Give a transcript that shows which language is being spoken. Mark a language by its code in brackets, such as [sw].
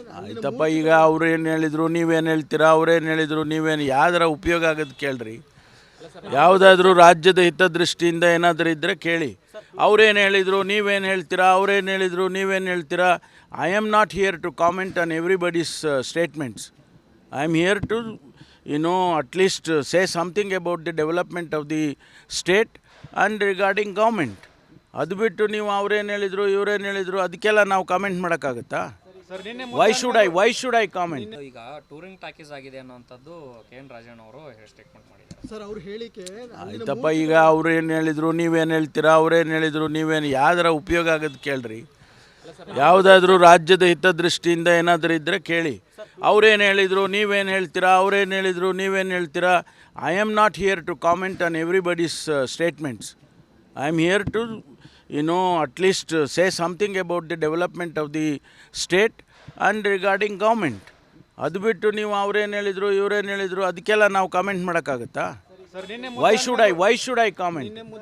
[kn] ಆಯ್ತಪ್ಪ, ಈಗ ಅವ್ರು ಏನು ಹೇಳಿದ್ರು ನೀವೇನು ಹೇಳ್ತೀರಾ, ಅವ್ರೇನು ಹೇಳಿದ್ರು ನೀವೇನು, ಯಾವ್ದಾರ ಉಪಯೋಗ ಆಗೋದು ಕೇಳ್ರಿ. ಯಾವುದಾದ್ರೂ ರಾಜ್ಯದ ಹಿತದೃಷ್ಟಿಯಿಂದ ಏನಾದರೂ ಇದ್ದರೆ ಕೇಳಿ. ಅವ್ರೇನು ಹೇಳಿದರು ನೀವೇನು ಹೇಳ್ತೀರಾ, ಅವ್ರೇನು ಹೇಳಿದರು ನೀವೇನು ಹೇಳ್ತೀರಾ. [en] I am not here to comment on everybody's statements. I am here to at least say something about the development of the state and regarding government. [kn] ಅದು ಬಿಟ್ಟು ನೀವು ಅವ್ರೇನು ಹೇಳಿದ್ರು ಇವ್ರೇನು ಹೇಳಿದ್ರು ಅದಕ್ಕೆಲ್ಲ ನಾವು ಕಾಮೆಂಟ್ ಮಾಡೋಕ್ಕಾಗುತ್ತಾ? [en] Why should I comment? [kn] ಈಗ ಟೂರಿಂಗ್ ಟಾಕೀಸ್ ಆಗಿದೆ ಅನ್ನೋಂಥದ್ದು ಕೆ.ಎನ್. ರಾಜಣ್ಣ ಅವರು ಸ್ಟೇಟ್ಮೆಂಟ್ ಮಾಡಿದ್ದಾರೆ. ಸರ್ ಅವ್ರ ಹೇಳಿಕೆ ಆಯ್ತಪ್ಪ, ಈಗ ಅವ್ರೇನು ಹೇಳಿದ್ರು ನೀವೇನು ಹೇಳ್ತೀರಾ, ಅವ್ರೇನು ಹೇಳಿದ್ರು ನೀವೇನು, ಯಾವ್ದಾರ ಉಪಯೋಗ ಆಗೋದು ಕೇಳ್ರಿ. ಯಾವುದಾದ್ರೂ ರಾಜ್ಯದ ಹಿತದೃಷ್ಟಿಯಿಂದ ಏನಾದರೂ ಇದ್ದರೆ ಕೇಳಿ. ಅವ್ರೇನು ಹೇಳಿದರು ನೀವೇನು ಹೇಳ್ತೀರಾ, ಅವ್ರೇನು ಹೇಳಿದರು ನೀವೇನು ಹೇಳ್ತೀರಾ. [en] I am not here to comment on everybody's statements. I am here to at least say something about the development of the state and regarding government. [kn] ಅದು ಬಿಟ್ಟು ನೀವು ಅವ್ರೇನು ಹೇಳಿದ್ರು ಇವ್ರೇನು ಹೇಳಿದ್ರು ಅದಕ್ಕೆಲ್ಲ ನಾವು ಕಾಮೆಂಟ್ ಮಾಡೋಕ್ಕಾಗುತ್ತಾ? [en] Why should I comment?